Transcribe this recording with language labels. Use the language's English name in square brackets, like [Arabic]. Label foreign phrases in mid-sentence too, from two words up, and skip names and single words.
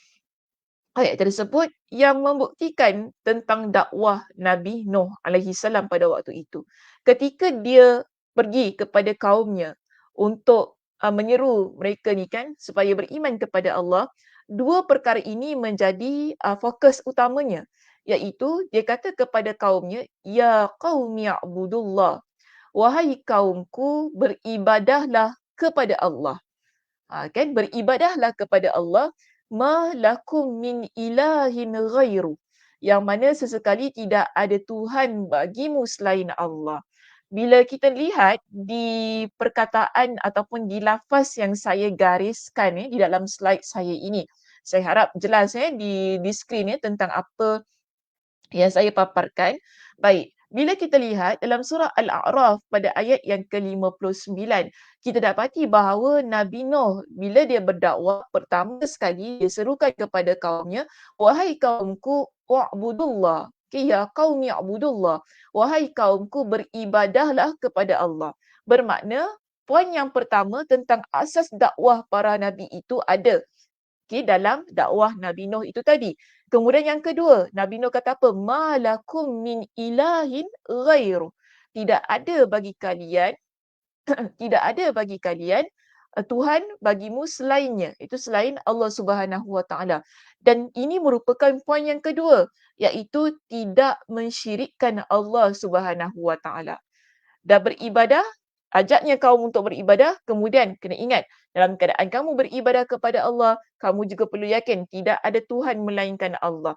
[Malay] Ayat tersebut yang membuktikan tentang dakwah Nabi Nuh alaihi salam pada waktu itu. Ketika dia pergi kepada kaumnya untuk menyeru mereka ni kan supaya beriman kepada Allah, dua perkara ini menjadi fokus utamanya, iaitu dia kata kepada kaumnya, [Arabic] يا قوم اعبدوا الله, [Malay] wahai kaumku beribadahlah kepada Allah. Kan beribadahlah kepada Allah, [Arabic] ما لكم من إله غيره, [Malay] yang mana sesekali tidak ada Tuhan bagimu selain Allah. Bila kita lihat di perkataan ataupun di lafaz yang saya gariskan di dalam slide saya ini, saya harap jelas di skrin tentang apa yang saya paparkan. Baik, bila kita lihat dalam surah Al-A'raf pada ayat yang ke-59, kita dapati bahawa Nabi Nuh bila dia berdakwah, pertama sekali dia serukan kepada kaumnya, wahai kaumku wa'budullah. [Arabic] Okay, يا قوم اعبدوا الله. [Malay] Wahai kaumku beribadahlah kepada Allah. Bermakna poin yang pertama tentang asas dakwah para nabi itu ada dalam dakwah Nabi Nuh itu tadi. Kemudian yang kedua, Nabi Nuh kata apa? [Arabic] ما لكم من إله غيره. [Malay] Tidak ada bagi kalian, tidak ada bagi kalian Tuhan bagimu selainnya. Itu selain Allah [Arabic] سبحانه وتعالى. [Malay] Dan ini merupakan poin yang kedua, iaitu tidak mensyirikkan Allah [Arabic] سبحانه وتعالى. [Malay] Dah beribadah, ajaknya kaum untuk beribadah, kemudian kena ingat, dalam keadaan kamu beribadah kepada Allah, kamu juga perlu yakin tidak ada Tuhan melainkan Allah.